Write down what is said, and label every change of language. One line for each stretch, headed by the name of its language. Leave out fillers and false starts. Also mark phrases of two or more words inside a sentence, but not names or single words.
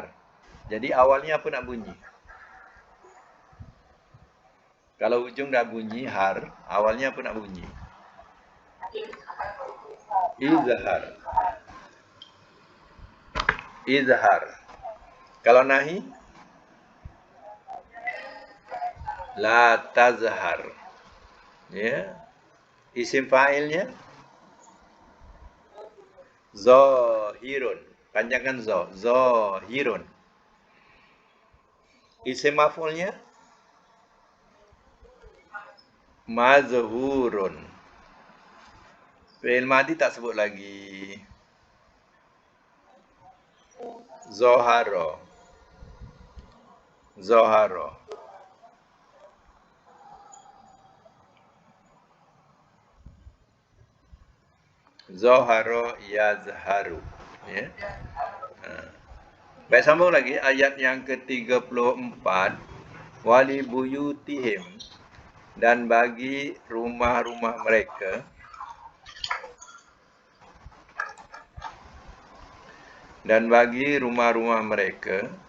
Malay: Jadi awalnya apa nak bunyi? Kalau ujung dah bunyi har, awalnya apa nak bunyi? Izhar. Izhar. Kalau nahi,
Arabic: لا تظهر.
Malay: Ya. Isim fa'ilnya zahirun. Panjangkan za. Zahirun. Isim maf'ulnya mazhurun. Fi'il madi tak sebut lagi. Zahara. Zahara.
Arabic: ظهر يظهر.
Malay: Ya. Baik, sambung lagi ayat yang ke-34.
Arabic: ولبيوتهم,
Malay: dan bagi rumah-rumah mereka. Dan bagi rumah-rumah mereka.